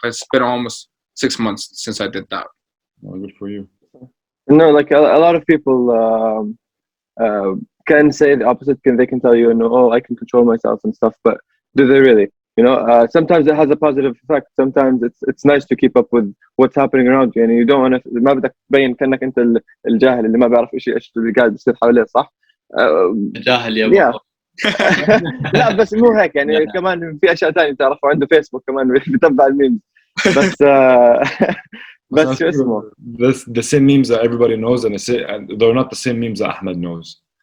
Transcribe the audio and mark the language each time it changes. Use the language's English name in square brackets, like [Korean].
[English] It's been almost 6 months since I did that. Well, good for you. No, a lot of people can say the opposite. They can tell you, oh, I can control myself and stuff, but do they really? Sometimes it has a positive effect. Sometimes it's nice to keep up with what's happening around you. [Arabic] يعني [English] you don't want to [Arabic] ما بدك تبين كأنك انت الجاهل اللي ما بيعرف ايش اللي قاعد بيصير حواليه صح؟ جاهل يا [English] Yeah. [Arabic] ابو. لا بس مو هيك يعني كمان في اشياء ثانيه تعرفوا عنده فيسبوك كمان بيتبع الميمز بس بس شو اسمه [English] the same memes that everybody knows and they're not the same memes that Ahmed knows.